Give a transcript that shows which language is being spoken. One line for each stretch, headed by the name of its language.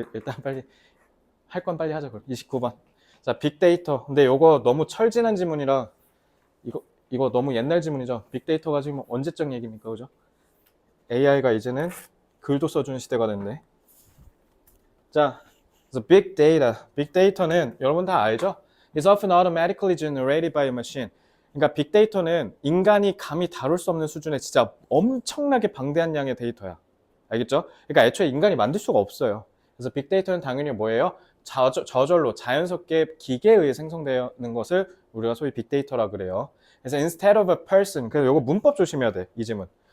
Korean: 일단 빨리 할 건 빨리 하자. 29번. 자, 빅데이터. 근데 요거 너무 철진한 지문이라 이거 너무 옛날 지문이죠. 빅데이터가 지금 언제적 얘기입니까? 그죠? AI가 이제는 글도 써주는 시대가 됐네. 자, 그래서 big data. 빅데이터는 여러분 다 알죠?
English: It's often automatically generated by a machine.
Korean: 그러니까 빅데이터는 인간이 감히 다룰 수 없는 수준의 진짜 엄청나게 방대한 양의 데이터야. 알겠죠? 그러니까 애초에 인간이 만들 수가 없어요. 그래서 빅데이터는 당연히 뭐예요? 저절로 자연스럽게 기계에 의해 생성되는 것을 우리가 소위 빅데이터라 그래요. 그래서
English: instead of a person,
Korean: 그래서 이거 문법 조심해야 돼. 이 지문.